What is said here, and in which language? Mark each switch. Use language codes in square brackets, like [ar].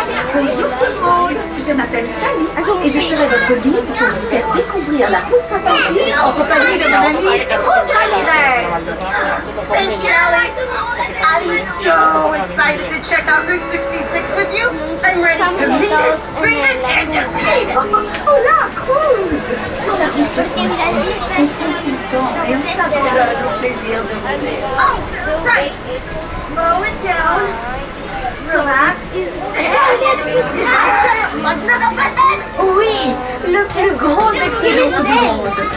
[fr] Bonjour tout le monde, je m'appelle Sally et je serai votre guide pour vous faire découvrir la route 66 en compagnie de mon ami Cruz Ramirez. [en] Thank you, Ellie. I'm so excited to check out Route 66 with you. I'm ready to meet it, read it, and defeat it. [es] Hola, Cruz! [fr] Sur la route 66, on prend son temps et on s'abandonne au plaisir de rouler. [en] Oh, right. Slow it down. Relax. Is that a giant Lugnut up ahead? [fr] Oui, le plus gros équilibre du monde.